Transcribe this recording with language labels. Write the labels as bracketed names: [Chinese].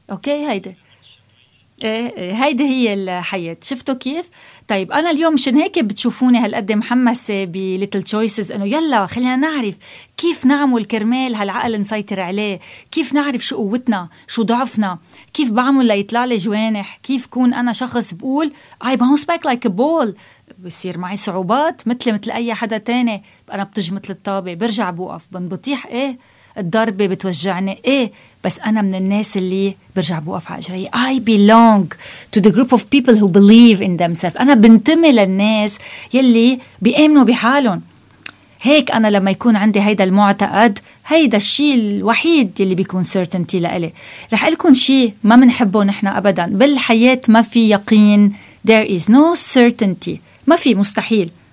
[Arabic] أوكي هيدا هي الحياة، شفتوا كيف؟ طيب أنا اليوم شن هيك بتشوفوني هالقد محمسة بليتل تشويسز، أنه يلا خلينا نعرف كيف نعمل كرمال هالعقل نسيطر عليه، كيف نعرف شو قوتنا شو ضعفنا، كيف بعمل ليطلع لي جوانح، كيف كون أنا شخص بقول [English] I bounce back like a ball، [Arabic] بصير معي صعوبات مثل أي حدا تاني، أنا بتج مثل الطابة، برجع بوقف، بنبطيح، إيه الضربة بتوجعني، إيه بس أنا من الناس اللي برجع بوقف على إجري. [English] I belong to the group of people who believe in themselves. [Arabic] أنا بنتمي للناس يلي بيأمنوا بحالهم. هيك أنا لما يكون عندي هيدا المعتقد، هيدا الشيء الوحيد يلي بيكون certainty لألي. رح ألكن شيء ما منحبه نحنا أبدا بالحياة، ما في يقين، [English] there is no certainty، [Arabic] ما في، مستحيل.